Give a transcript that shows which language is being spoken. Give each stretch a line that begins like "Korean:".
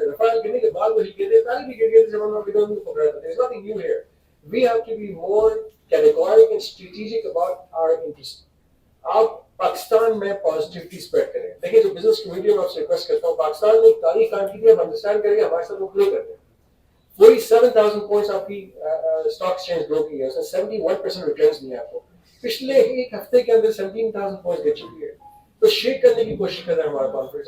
Urdu: Rafale گرنے کے بعد وہی کہتے ہیں پہلے بھی گر گئے تھے جب ہم بدون کو پکڑا تھا.
English: There's nothing new here. We have to be more categorical and strategic about our interests.
Urdu: آپ پاکستان میں پازیٹیوٹی اسپریڈ کریں. دیکھیں جو بزنس کمیونٹی میں آپ سے ریکویسٹ کرتا ہوں، پاکستان نے ایک تاریخ قائم کی تھی. ہم انڈرسٹینڈ کریں گے ہمارے ساتھ وہ پلے کرتے ہیں. 47,000 پوائنٹس آپ کی اسٹاک ایکسچینج گرو کی ہے، اس نے 71% ریٹرنس دیے آپ کو. پچھلے ایک ہفتے کے اندر 17,000 پوائنٹس گر چکی ہے. تو شیک کرنے کی کوشش کر رہے ہیں ہمارا کانفرنس.